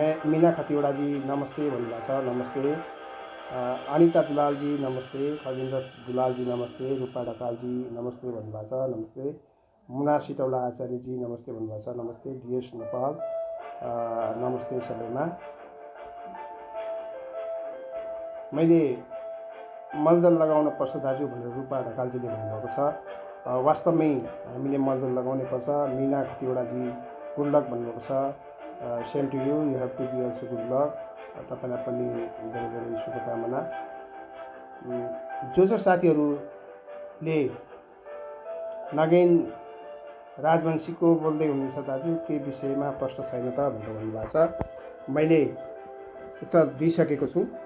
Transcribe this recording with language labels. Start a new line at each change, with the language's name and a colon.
Nepali: मीना खतिवडाजी नमस्ते भन्नुभएको छ, नमस्ते। अनिता दुलालजी नमस्ते, खजिन्द्र दुलालजी नमस्ते, रूपा ढकालजी नमस्ते भन्नुभएको छ, नमस्ते। मुना सिटौला आचार्यजी नमस्ते भन्नुभएको छ, नमस्ते। डीएस नेपाल नमस्ते सबैमा। मैले मलजल लगाउन पर्छ दाजु भनेर रूपा ढकालजीले भन्नुभएको छ। वास्तवमै हामीले मलजल लगाउनै पर्छ। मीना खतिवडाजी
English: good luck
Nepali: भन्नुभएको छ।
English: Same to you, you have to be also good luck.
Nepali: तपाईँलाई पनि धेरै धेरै शुभकामना। जो साथीहरूले नगेन राजवंशीको बोल्दै हुनुहुन्छ दाजु, के विषयमा प्रश्न छैन त भनेर भन्नुभएको छ। मैले उत्तर दिइसकेको छु।